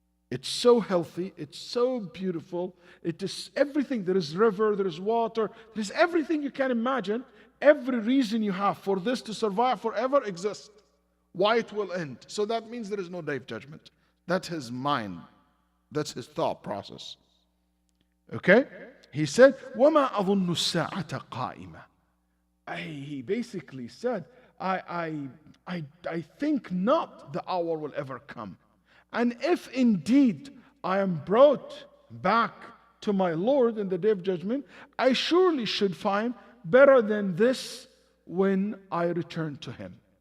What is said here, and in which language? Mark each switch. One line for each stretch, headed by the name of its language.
English: It's so healthy, it's so beautiful, it is everything. There is river, there is water, there is everything you can imagine. Every reason you have for this to survive forever exists. Why it will end. So that means there is no day of judgment. That's his mind. That's his thought process. Okay? He said,
Arabic: وَمَا أَظُنُّ السَّاعَةَ قَائِمَةً.
English: He basically said, I think not the hour will ever come. And if indeed I am brought back to my Lord in the day of judgment, I surely should find better than this when I return to Him.